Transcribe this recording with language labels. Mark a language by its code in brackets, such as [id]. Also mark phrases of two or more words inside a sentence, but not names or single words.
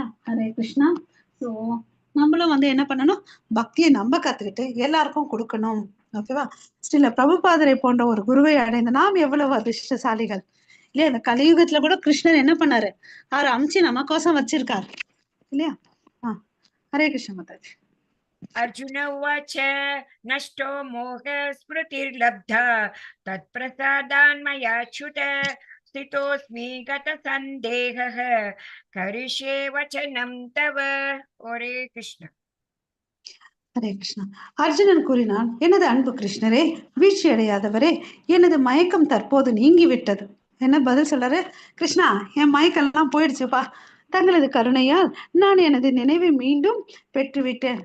[ta] ஹரே கிருஷ்ணா. ஸோ நம்மளும் வந்து என்ன பண்ணணும்? பக்தியை நம்ம கத்துக்கிட்டு எல்லாருக்கும் கொடுக்கணும். ஓகேவா? ஸ்ரீல பிரபுபாதரை போன்ற ஒரு குருவை அடைந்த நாம் எவ்வளவு அதிர்ஷ்டசாலிகள் இல்லையா? இந்த கலியுகத்துல கூட கிருஷ்ணர் என்ன பண்ணாரு? அவர் அமிச்சு நமக்கோசம் வச்சிருக்காரு இல்லையா? ஹரே கிருஷ்ண மாதாஜி. [sa] अर्जुन उवाच नष्टो मोह स्मृतिर्लब्धा तत्प्रसादान्मयाच्युत स्थितोऽस्मि गतसन्देहः करिष्ये वचनं तव. हरे कृष्ण. [ta] ஹரே கிருஷ்ணா. அர்ஜுனன் கூறினான், எனது அன்பு கிருஷ்ணரே, வீழ்ச்சி அடையாதவரே, எனது மயக்கம் தற்போது நீங்கி விட்டது. என்ன பதில் சொல்றாரு? கிருஷ்ணா, என் மயக்கம் எல்லாம் போயிடுச்சுப்பா. தங்களது கருணையால் நான் எனது நினைவை மீண்டும் பெற்றுவிட்டேன்.